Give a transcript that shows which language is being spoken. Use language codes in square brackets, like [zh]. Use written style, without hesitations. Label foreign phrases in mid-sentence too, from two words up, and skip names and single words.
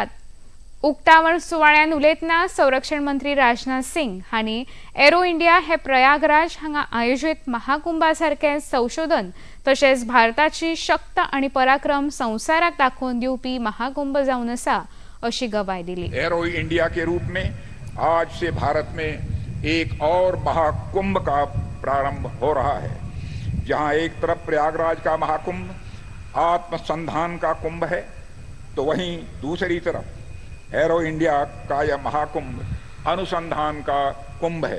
[kok] उक्तावण सुवाळ्यान उलयतना संरक्षण मंत्री राजनाथ सिंग हांणी एरो इंडिया हे प्रयागराज हांगा आयोजीत महाकुंभा सारखे संशोधन तशेंच भारताची शक्त आनी पराक्रम संवसाराक दाखोवन दिवपी महाकुंभ जावन आसा अशी गवाही दिली। [hi] एरो इंडिया के रूप में आज से भारत में एक और महाकुंभ का प्रारंभ हो रहा है, जहां एक तरफ प्रयागराज का महाकुंभ आत्मसंधान का कुंभ है तो वहीं दूसरी तरफ एरो इंडिया का यह महाकुंभ अनुसंधान का कुंभ है।